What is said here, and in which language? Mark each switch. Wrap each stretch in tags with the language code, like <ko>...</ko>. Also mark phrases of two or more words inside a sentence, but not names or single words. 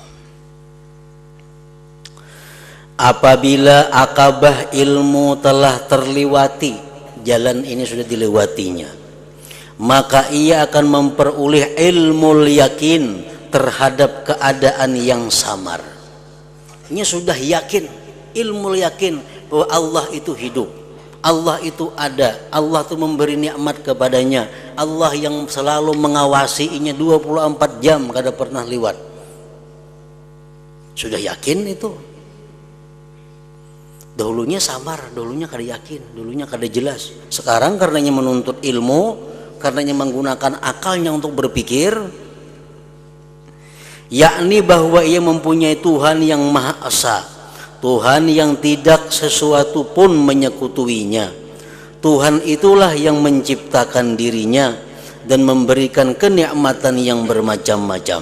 <id>Apabila akabah ilmu telah terlewati, jalan ini sudah dilewatinya, maka ia akan memperoleh ilmu yakin, terhadap keadaan yang samar. Ini sudah yakin, ilmu yakin bahwa Allah itu hidup, Allah itu ada, Allah itu memberi nikmat kepadanya, Allah yang selalu mengawasinya 24 jam kada pernah lewat. Sudah yakin itu. Dahulunya samar, dahulunya kada yakin, dahulunya kada jelas. Sekarang karenanya menuntut ilmu, karenanya menggunakan akalnya untuk berpikir, yakni bahwa ia mempunyai Tuhan yang Maha Esa, Tuhan yang tidak sesuatu pun menyekutuinya. Tuhan itulah yang menciptakan dirinya dan memberikan kenikmatan yang bermacam-macam.</id>